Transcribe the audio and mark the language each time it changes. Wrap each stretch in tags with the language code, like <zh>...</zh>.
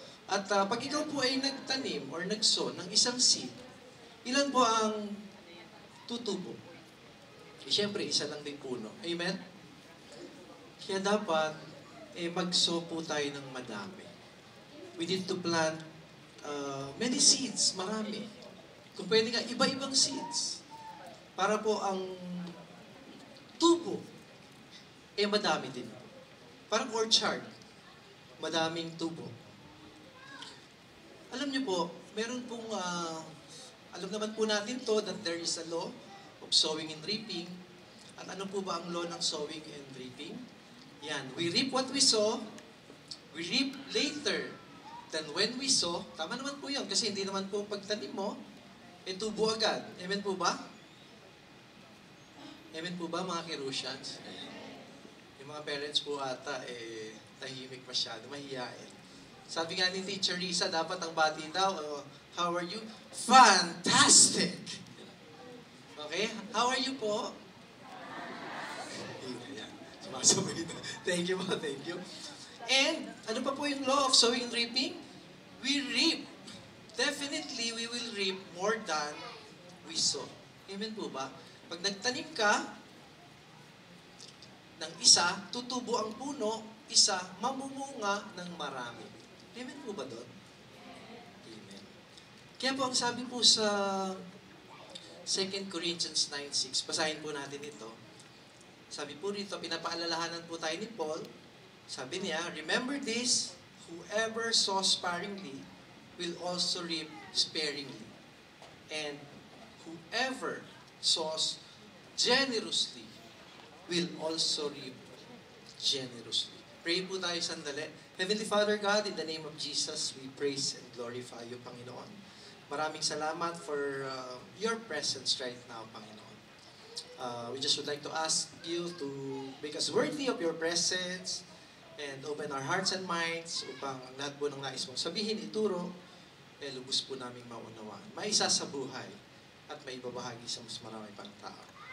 <tl>At pag ikaw po ay nagtanim or nag-sow ng isang seed, ilan po ang tutubo? Siyempre, isa lang din puno. Amen? Kaya dapat, mag-sow po tayo ng madami.</tl> <en>We need to plant many seeds, marami.</en> <tl>Kung pwede nga, iba-ibang seeds. Para po ang tubo, madami din. Parang orchard, madaming tubo. Alam niyo po, meron pong, alam naman po natin to</tl> <en>that there is a law of sowing and reaping.</en> <tl>At ano po ba ang law ng sowing and reaping?</tl> <en>Yan, we reap what we sow, we reap later than when we sow.</en> <tl>Tama naman po yun, kasi hindi naman po pagtanim mo, tubo agad. Amen po ba? Amen po ba mga Kirusians? Yung mga parents po ata, tahimik masyado, mahihain. Sabi nga ni Teacher Risa, dapat ang bati daw,</tl> <en>how are you? Fantastic! Okay? How are you po?</en> <tl>Sumasabay na.</tl> <en>Thank you po, thank you. And,</en> <tl>ano pa po yung</tl> <en>law of sowing and reaping? We reap. Definitely, we will reap more than we sow.</en> <tl>Amen po ba? Pag nagtanim ka ng isa, tutubo ang puno, isa, mamumunga ng marami. Amen po ba doon? Amen. Kaya po ang sabi po sa 2 Corinthians 9:6, basahin po natin ito. Sabi po rito, pinapaalalahanan po tayo ni Paul.</tl> <en>Sabi niya, remember this, whoever sows sparingly will also reap sparingly. And whoever sows generously will also reap generously.</en> <tl>Pray po tayo sandali.</tl> <en>Heavenly Father God, in the name of Jesus, we praise and glorify you, Panginoon.</en> <tl>Maraming salamat</tl> <en>for your presence right now, Panginoon. We just would like to ask you to make us worthy of your presence and open our hearts and minds</en> <tl>upang ang lahat po ng nais mong sabihin, ituro, lubos po naming maunawaan. Maisa sa buhay at may ibabahagi sa mas marami pang tao.</tl>